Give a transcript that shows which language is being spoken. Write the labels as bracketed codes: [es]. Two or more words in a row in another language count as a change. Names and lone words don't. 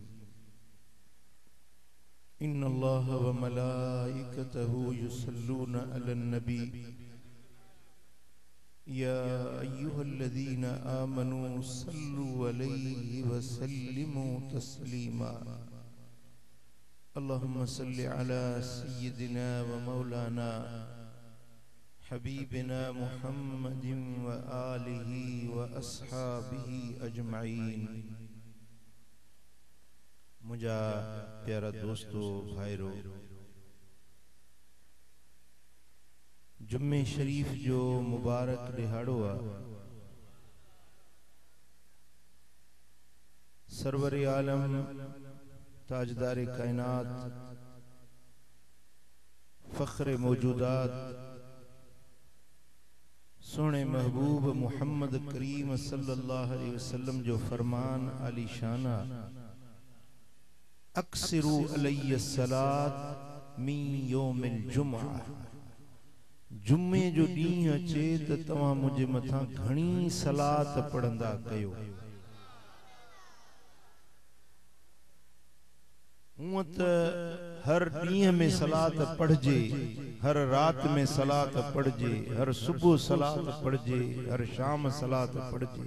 [ar] إن الله وملائكته يصلون على النبي يا أيها الذين آمنوا صلوا عليه وسلموا تسليما. اللهم صل على سيدنا ومولانا حبيبنا محمد وآله وأصحابه أجمعين. [sd] मुझा प्यारा दोस्तों भाईरो, जुम्मे शरीफ जो मुबारक दिहाड़ो आ, सरवर आलम ताजदार कायनात फख्र मौजूदात सोने महबूब मुहम्मद करीम [ar] صلى الله عليه وسلم [sd] जो फरमान आली शाना, [ar] أكثروا علي الصلاة من يوم الجمعة. [sd] जुम्मे जो ॾींहुं अचे त तव्हां मुंहिंजे मथां घणी सलात पढ़ंदा कयो। हूअं त हर ॾींहं में सलात पढ़जे, हर रात में सलात पढ़जे, हर सुबुह सलात पढ़जे, हर शाम सलात पढ़जे।